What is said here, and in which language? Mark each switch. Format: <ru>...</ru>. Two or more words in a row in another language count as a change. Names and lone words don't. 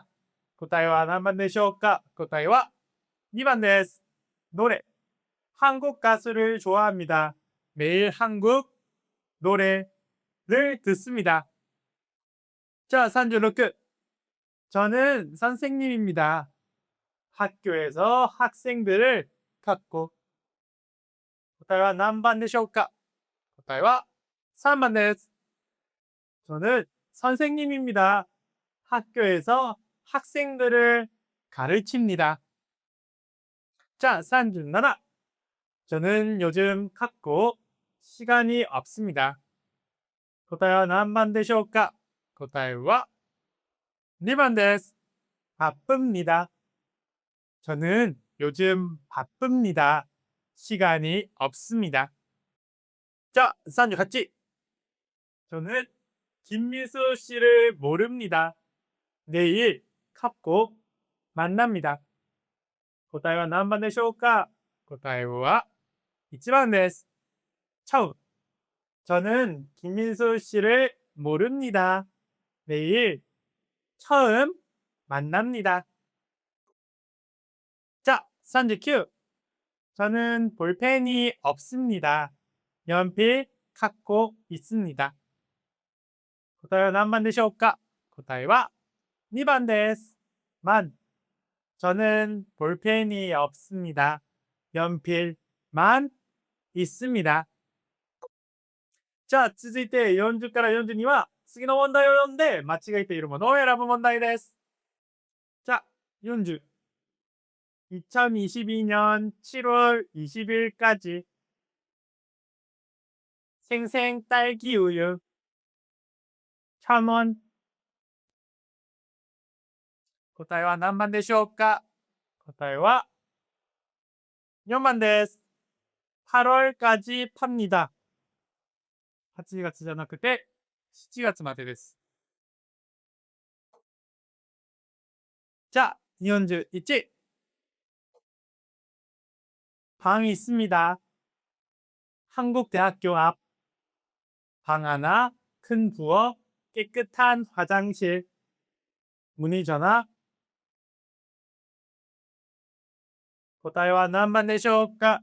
<ja>答えは何番でしょうか？答えは2番です。노래.</ja> <ko>한국 가수를 좋아합니다. 매일 한국 노래를 듣습니다. 자, 36. 저는 선생님입니다. 학교에서 학생들을 갖고.</ko> <ja>答えは何番でしょうか？答えは3番です。</ja> <ko>저는 선생님입니다. 학교에서 학생들을 가르칩니다. 자, 37. 저는 요즘 갖고 시간이 없습니다.</ko> <ja>答えは何番でしょうか？答えは2番です。바쁩니다.</ja> <ko>저는 요즘 바쁩니다. 시간이 없습니다. 자, 38. 저는 김미수 씨를 모릅니다. 내일 갖고 만납니다.</ko> <ja>答えは何番でしょうか？答えは1番です。처음.</ja> <ko>저는 김민수 씨를 모릅니다. 내일 처음 만납니다. 자, 39. 저는 볼펜이 없습니다. 연필 갖고 있습니다.</ko> <ja>答えは何番でしょうか？答えは2번です。</ja> <ko>만. 저는 볼펜이 없습니다. 연필만 있습니다.</ko> <ja>じゃあ、続いて40から42は、次の問題を読んで間違えているものを選ぶ問題です。자, 40.</ja> <ko>2022년 7월 20일까지 생생 딸기 우유 1,000원.</ko> <ja>答えは何番でしょうか？答えは4번です。</ja> <ko>8월까지 팝니다.</ko> <ja>8 月じゃなくて7月までです。じゃあ、41.</ja> <ko>방 있습니다. 한국대학교 앞. 방 하나, 큰 부엌, 깨끗한 화장실. 문의 전화.</ko> <ja>答えは何番でしょうか？</ja>